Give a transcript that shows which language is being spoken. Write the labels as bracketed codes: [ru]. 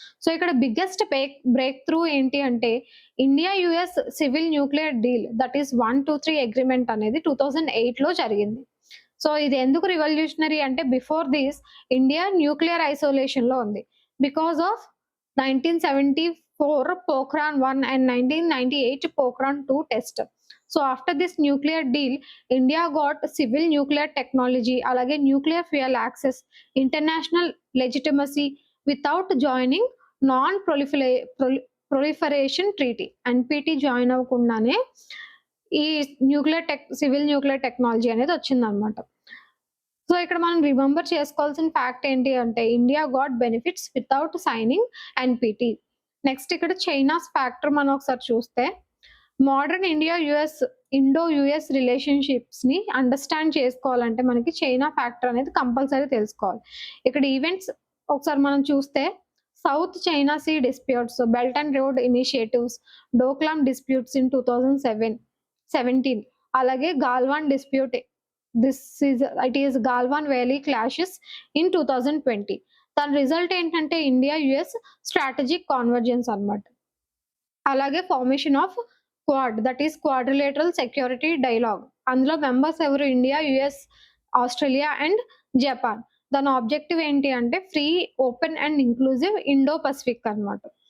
[en] so [te] ఇక్కడ [en] biggest breakthrough [te] ఏంటి అంటే [en] India US civil nuclear deal, that is 123 agreement [te] అనేది 2008 లో జరిగింది. [en] so [te] ఇది ఎందుకు [en] revolutionary [te] అంటే [en] before this India nuclear isolation [te] లో ఉంది [en] Because of 1974 Pokhran 1 and 1998 Pokhran 2 test. So after this nuclear deal, India got civil nuclear technology, [te] alage [en] nuclear fuel access, international legitimacy without joining non-proliferation treaty. NPT join [te] అవ్వకుండానే ఈ [en] civil nuclear technology [te] అనేది వచ్చిందనమాట. [en] so [te] ఇక్కడ మనం [en] remember [te] చేసుకోవాల్సిన [en] fact [te] ఏంటి అంటే [en] India got benefits without signing NPT. Next [te] ఇక్కడ [en] China's factor [te] మనం ఒకసారి చూస్తే [en] modern Indo US relationships ని understand [te] చేసుకోవాలంటే మనకి [en] China factor [te] అనేది [en] compulsory [te] తెలుసుకోవాలి. ఇక్కడ [en] events [te] ఒకసారి మనం చూస్తే [en] South China Sea disputes, belt and road initiatives, Doklam disputes in 2017, [te] అలాగే [en] Galwan dispute It is Galwan Valley clashes in 2020. [te] దాని [en] result [te] ఏంటంటే [en] India US strategic convergence [te] అన్నమాట. అలాగే [en] Formation of Quad, that is quadrilateral security dialogue. [te] అందులో [en] members [te] ఎవరు? [en] India, US, Australia and Japan. [te] దాని [en] objective [te] ఏంటి అంటే [en] free, open and inclusive Indo Pacific [te] అన్నమాట.